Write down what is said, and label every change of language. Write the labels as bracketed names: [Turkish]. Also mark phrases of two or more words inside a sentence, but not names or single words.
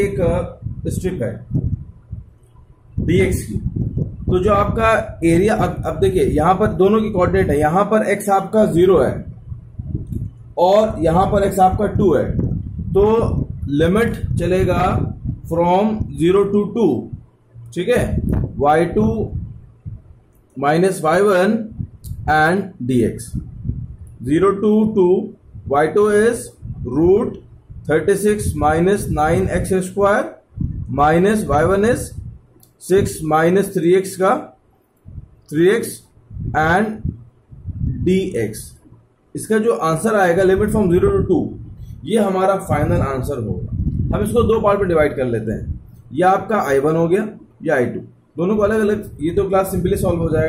[Hindi] यह आपकी एक स्ट्रिप है, dx की। तो जो आपका एरिया, अब देखिए यहां पर दोनों की कोऑर्डिनेट है, यहां पर x आपका 0 है और यहां पर x आपका 2 है, तो लिमिट चलेगा [English] from 0 to 2, [Hindi] ठीक है, [English] y2 minus y1 and dx। 0 to 2, y2 is root 36 minus 9x square minus y1 is 6 minus 3x का 3x and dx। [Hindi] इसका जो आंसर आएगा [English] limit from 0 to 2, [Hindi] ये हमारा [English] final answer [Hindi] होगा। हम इसको दो पार्ट में डिवाइड कर लेते हैं, या आपका i1 हो गया या i2, दोनों को अलग अलग, ये तो [English] class simply solve [Hindi] हो जाएगा।